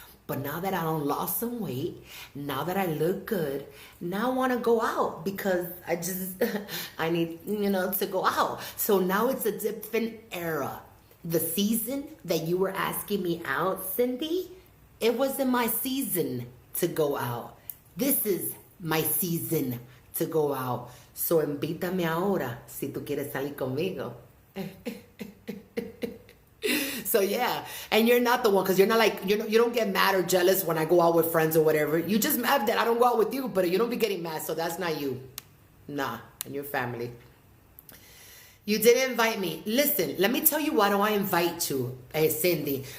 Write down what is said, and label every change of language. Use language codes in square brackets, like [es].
[en] But now that I done lost some weight, now that I look good, now I want to go out because I need, to go out. So now it's a different era. The season that you were asking me out, Cindy, it wasn't my season to go out. This is my season to go out. [es] So invítame ahora si tú quieres salir conmigo. [en] So yeah, and you're not the one, because you're not like, you don't get mad or jealous when I go out with friends or whatever. You just mad that I don't go out with you, but you don't be getting mad, so that's not you. Nah, and your family. You didn't invite me. Listen, let me tell you why do I invite you, Cindy.